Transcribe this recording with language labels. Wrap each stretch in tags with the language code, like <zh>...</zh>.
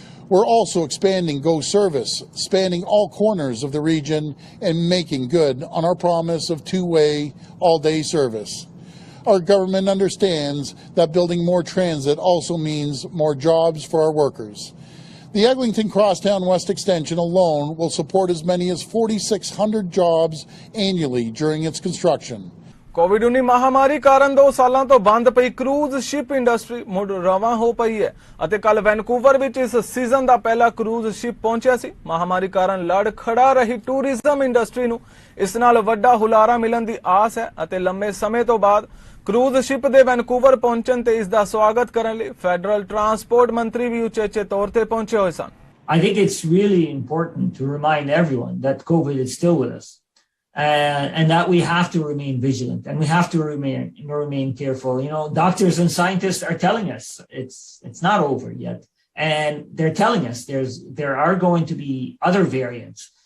<en>We're also expanding GO service, spanning all corners of the region and making good on our promise of two-way, all-day service. Our government understands that building more transit also means more jobs for our workers. The Eglinton Crosstown West Extension alone will support as many as 4,600 jobs annually during its construction.</en> <pa>ਕੋਵਿਡ-19 ਮਹਾਮਾਰੀ ਕਾਰਨ 2 ਸਾਲਾਂ ਤੋਂ ਬੰਦ ਪਈ cruise ship industry ਮੁੜ ਰਵਾਂ ਹੋ ਪਈ ਹੈ ਅਤੇ ਕੱਲ ਵੈਨਕੂਵਰ ਵਿੱਚ ਇਸ ਸੀਜ਼ਨ ਦਾ ਪਹਿਲਾ ਕਰੂਜ਼ ਸ਼ਿਪ ਪਹੁੰਚਿਆ ਸੀ। ਮਹਾਮਾਰੀ ਕਾਰਨ ਲੜ ਖੜਾ ਰਹੀ ਟੂਰਿਜ਼ਮ ਇੰਡਸਟਰੀ ਨੂੰ ਇਸ ਨਾਲ ਵੱਡਾ ਹੁਲਾਰਾ ਮਿਲਣ ਦੀ ਆਸ ਹੈ ਅਤੇ ਲੰਮੇ ਸਮੇਂ ਤੋਂ ਬਾਅਦ ਕਰੂਜ਼ ਸ਼ਿਪ ਦੇ ਵੈਨਕੂਵਰ ਪਹੁੰਚਣ ਤੇ ਇਸ ਦਾ ਸਵਾਗਤ ਕਰਨ ਲਈ ਫੈਡਰਲ ਟਰਾਂਸਪੋਰਟ ਮੰਤਰੀ ਵੀ ਉਚੇਚੇ ਤੌਰ ਤੇ ਪਹੁੰਚੇ ਹੋਏ ਸਨ।</pa> <en>I think it's really important to remind everyone that COVID is still with us. And that we have to remain vigilant and we have to remain careful. You know, doctors and scientists are telling us it's not over yet, and they're telling us there are going to be other variants.</en>